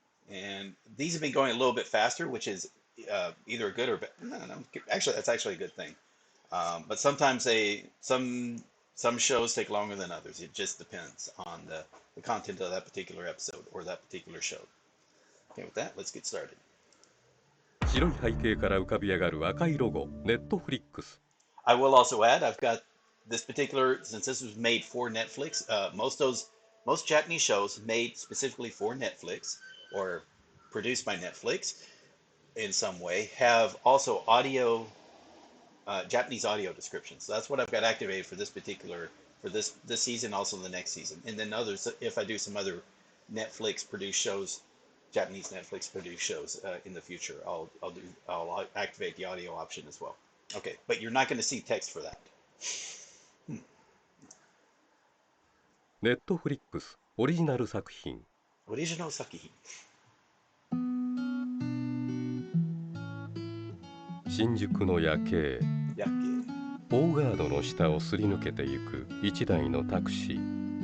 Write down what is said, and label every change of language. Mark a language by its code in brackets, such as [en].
[en] And these have been going a little bit faster, which is either good or bad. No, actually, that's actually a good thing. But sometimes some shows take longer than others. It just depends on the content of that particular episode or that particular show. Okay, with that, let's get started. [ja] 白い背景から浮かび上がる赤いロゴ、Netflix。 [en] I will also add, I've got this particular, since this was made for Netflix, most Japanese shows made specifically for Netflix or produced by Netflix in some way have also Japanese audio descriptions. So that's what I've got activated for this season, also the next season. And then others, if I do some other Netflix produced shows, Japanese Netflix produced shows in the future, I'll activate the audio option as well. Okay, but you're not going to see text for that. [ja] Netflix オリジナル作品。オリジナル作品。新宿の夜景。大ガードの下をすり抜けてゆく一台のタクシー。